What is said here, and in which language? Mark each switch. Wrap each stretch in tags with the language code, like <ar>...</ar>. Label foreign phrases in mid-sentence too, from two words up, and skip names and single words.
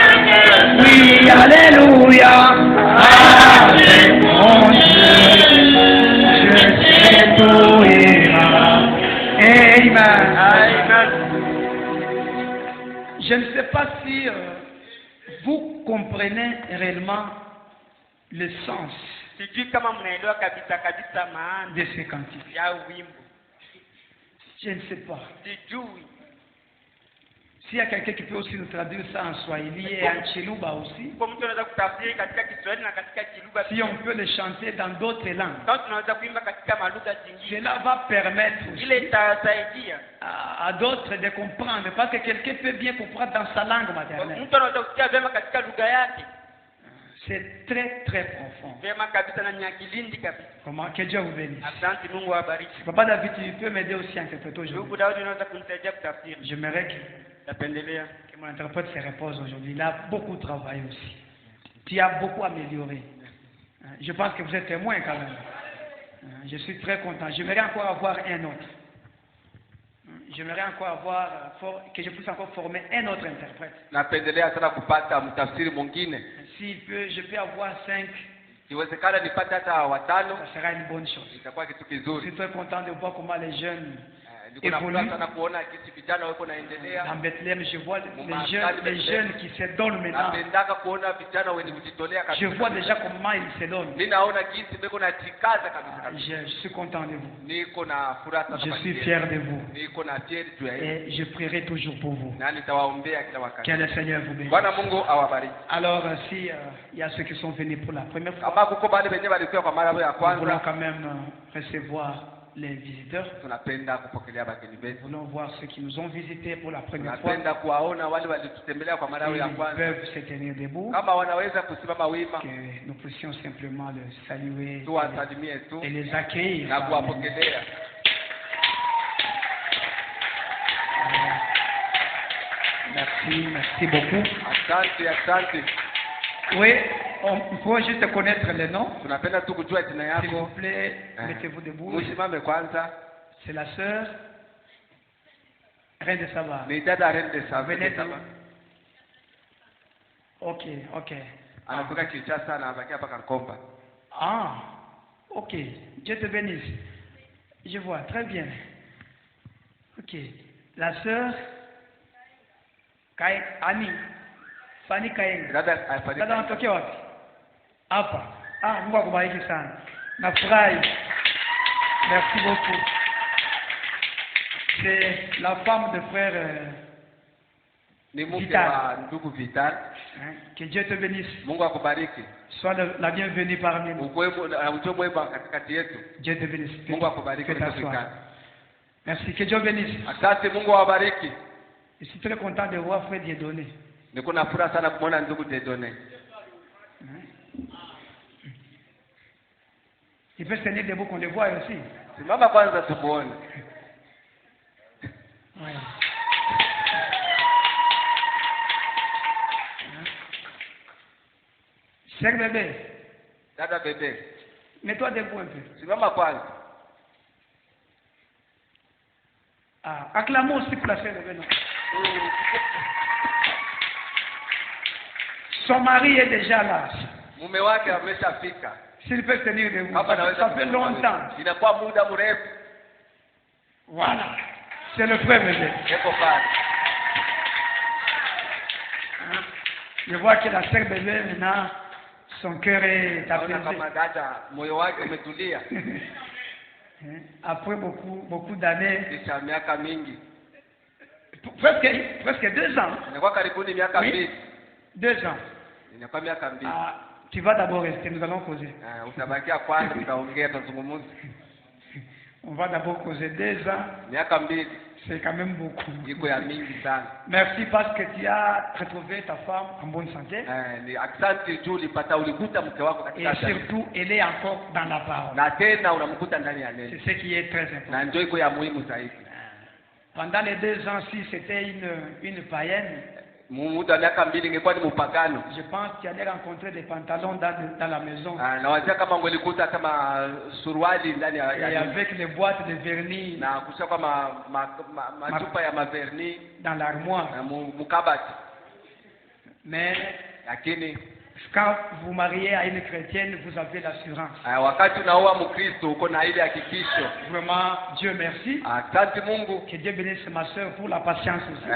<fr>Alléluia, avec mon Dieu, Amen. Amen. Je ne sais pas si vous comprenez réellement le sens</fr> <sw>Sijui kama mnaelewa kabisa kabisa maana</sw> <fr>de ce cantique.</fr> <sw>ya wimbo.</sw> <fr>Je ne sais pas.</fr> <sw>Sijui.</sw> <fr>S'il y a quelqu'un qui peut aussi nous traduire ça en Swahili et en Chiluba aussi.</fr> <sw>Kwa mtu anaweza kutafsiri katika Kiswahili na katika Kiluba.</sw> <fr>Si on peut le chanter dans d'autres langues.</fr> <sw>Kama tunaweza kuimba katika malugha zingine.</sw> <fr>Cela va permettre aussi</fr> <sw>Ile itasaidia</sw> <fr>à d'autres de comprendre. Parce que quelqu'un peut bien comprendre dans sa langue maternelle.</fr> <sw>mtu anaweza kusikia vyema katika lugha yake.</sw> <fr>C'est très très profond.</fr> <sw>Vyema kabisa na nyakilindi kabisa.</sw> <fr>Comment? Que Dieu vous bénisse.</fr> <sw>Asante, Mungu awabariki.</sw> <fr>Papa David, tu peux m'aider aussi à interpréter aujourd'hui.</fr> <sw>Ndugu Daudi, unaweza kunisaidia kutafsiri?</sw> <fr>J'aimerais</fr> <sw>Napendelea</sw> <fr>que mon interprète se repose aujourd'hui. Il a beaucoup travaillé aussi. Tu as beaucoup amélioré. Je pense que vous êtes témoin quand même. Je suis très content. J'aimerais encore avoir un autre. J'aimerais encore avoir, que je puisse encore former un autre interprète.</fr> <sw>Napendelea sana kupata mtafsiri mwingine.</sw> <fr>S'il peut, je peux avoir 5.</fr> <sw>Iwezekana nipate hata watano,</sw> <fr>Ça sera une bonne chose.</fr> <sw>itakuwa kitu</sw> <fr>Je</fr> <sw>kizuri.</sw> <fr>suis très content de voir comment les jeunes</fr> <sw>Niko na furaha sana kuona jinsi vijana wako naendelea.</sw> <fr>dans Bethléem. Je vois les jeunes qui se donnent maintenant.</fr> <sw>Napendaka kuona vijana wenye kujitolea</sw> <fr>Je</fr> <sw>kabisa.</sw> <fr>vois déjà comment ils se donnent.</fr> <sw>Mimi naona jinsi beko na jikaza kabisa kabisa.</sw> <fr>Je suis content de vous.</fr> <sw>Niko na furaha sana.</sw> <fr>Je suis fier de vous.</fr> <sw>Niko na fier juu ya hili.</sw> <fr>Et je prierai toujours pour vous.</fr> <sw>Na nitawaombea kila wakati.</sw> <fr>Que le Seigneur vous bénisse.</fr> <sw>Bwana Mungu awabariki.</sw> <fr>Alors, si il y a ceux qui sont venus pour la première fois,</fr> <sw>Kama kuko bale wenyewe walikuwa kwa mara ya</sw> <fr>nous voulons</fr> <sw>kwanza,</sw> <fr>quand même recevoir les visiteurs.</fr> <sw>tunapenda kupokelea bageni</sw> <fr>Nous</fr> <sw>wetu.</sw> <fr>voulons voir ceux qui nous ont visités pour la première fois.</fr> <sw>Tunapenda kuwaona wale walitutembelea kwa mara ya</sw> <fr>Ils</fr> <sw>kwanza.</sw> <fr>peuvent se tenir debout.</fr> <sw>Kama wanaweza kusimama wima,</sw> <fr>Que nous puissions simplement les saluer</fr> <sw>tuwasalimie tu</sw> <fr>et les accueillir.</fr> <sw>na kuwapokelea.</sw> <fr>Merci beaucoup.</fr> <sw>Asante, asante.</sw> <fr>Oui, on peut juste connaître les noms.</fr> <sw>Tunapenda tu kujua jina</sw> <fr>S'il vous</fr> <sw>yako.</sw> <fr>plaît, mettez-vous debout.</fr> <sw>Musimame kwanza.</sw> <fr>C'est la sœur Reine de Saba.</fr> <sw>Ni dada Reine de Saba.</sw> <fr>Venez d'où? Ok, ok.</fr> <sw>Anatoka Kinshasa na anabakia hapa Kankomba.</sw> <fr>Ah, ok. Dieu te bénisse. Je vois, très bien. Ok. La sœur Annie. Fanny Kayenga.</fr> <sw>Dada Dada afanyika. anatokea wapi? Hapa. Ah, Mungu akubariki sana. Nafurahi.</sw> <fr>Merci beaucoup. C'est la femme de frère</fr> <sw>Ni mke</sw> <fr>Vital.</fr> <sw>wa ndugu Vital.</sw> <fr>Que Dieu te bénisse.</fr> <sw>Mungu akubariki.</sw> <fr>Sois la bienvenue parmi nous.</fr> <sw>Ujue mwema katikati yetu.</sw> <fr>Dieu te bénisse.</fr> <sw>Mungu akubariki</sw> <fr>Fais</fr> <sw>ndugu</sw> <fr>t'asseoir.</fr> <sw>Vital.</sw> <fr>Merci. Que Dieu bénisse.</fr> <sw>Asante, Mungu awabariki.</sw> <fr>Je suis très content de voir frère Dieudonné.</fr> <sw>Niko na furaha sana kumwona ndugu Dieudonné.</sw> <fr>Il peut se tenir debout qu'on le voit aussi.</fr> <sw>Simama kwanza tumuone.</sw> <fr>Ouais. Cher bébé,</fr> <sw>Dada bebe.</sw> <fr>mets-toi debout un peu.</fr> <sw>Simama kwanza.</sw> <fr>Ah, acclamons aussi pour la sœur bébé. Non. Son mari est déjà là.</fr> <sw>Mume wake ameshafika.</sw> <fr>S'il peut se tenir debout.</fr> <sw>Hapa naweza</sw> <fr>Ça fait</fr> <sw>kusimama.</sw> <fr>longtemps.</fr> <sw>Inakuwa muda mrefu.</sw> <fr>Voilà. C'est le frère bébé.</fr> <sw>Eko pale.</sw> <fr>Je vois que la sœur bébé maintenant, son cœur est</fr> <sw>Naona</sw> <fr>apaisé.</fr> <sw>kama dada moyo wake umetulia.</sw> <fr>Après beaucoup d'années,</fr> <sw>Kisha miaka mingi.</sw> <fr>presque 2 ans.</fr> <sw>Inakuwa karibuni miaka</sw> <fr>Oui.</fr> <sw>mbili.</sw> <fr>2 ans.</fr> <sw>Inakuwa miaka mbili.</sw> <fr>Ah, tu vas d'abord rester, nous allons causer.</fr> <sw>Utabakia kwanza, tutaongea, tutazungumza.</sw> <fr>On va d'abord causer 2 ans.</fr> <sw>Miaka mbili</sw> <fr>C'est quand même beaucoup.</fr> <sw>iko ya mingi sana.</sw> <fr>Merci parce que tu as retrouvé ta femme en bonne santé.</fr> <sw>Ni asante juu ulikuta mke wako</sw> <fr>Et</fr> <sw>katika jamii.</sw> <fr>surtout, elle est encore dans la parole.</fr> <sw>Na tena unamkuta ndani ya neno.</sw> <fr>C'est ce qui est très important.</fr> <sw>Na ndio iko ya muhimu zaidi.</sw> <fr>Pendant les 2 ans, si c'était une païenne,</fr> <sw>Muda miaka mbili ingekuwa ni mpagano.</sw> <fr>je pense qu'il allait rencontrer des pantalons dans la maison.</fr> <sw>Na wazia kama ungelikuta kama suruali ndani</sw> <fr>Et</fr> <sw>ya</sw> <fr>avec les boîtes de vernis</fr> <sw>na kusha kwa machupa ya maverni</sw> <fr>dans l'armoire.</fr> <sw>na mkabati.</sw> <fr>Mais</fr> <sw>Lakini</sw> <fr>Quand vous mariez à une chrétienne, vous avez l'assurance.</fr> <sw>Wakati unaoa Mkristo uko na ile hakikisho.</sw> <fr>Vraiment, Dieu merci.</fr> <sw>Asante Mungu.</sw> <fr>Que Dieu bénisse ma soeur pour la patience aussi.</fr>